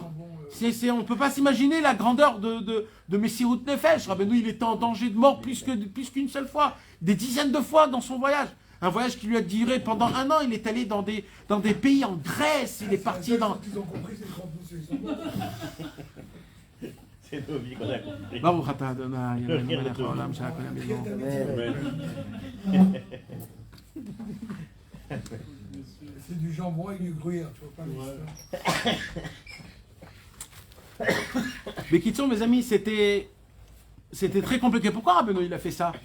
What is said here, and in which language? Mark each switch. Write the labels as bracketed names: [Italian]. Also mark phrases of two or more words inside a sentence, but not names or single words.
[French] On ne peut pas s'imaginer la grandeur de [Hebrew] מסירות נפש. [French] Rabbeinu, il était en danger de mort plus qu'une seule fois, des dizaines de fois dans son voyage. Un voyage qui lui a duré pendant 1 an. Il est allé dans des pays en Grèce. Il est parti dans... C'est nos vies qu'on a compris. [Hebrew] ברוך אתה אדוני אלוהינו מלך העולם שהכל [French] C'est du jambon et du gruyère, tu vois pas Mais Kitson, mes amis, c'était très compliqué. Pourquoi Rabbeinu il a fait ça?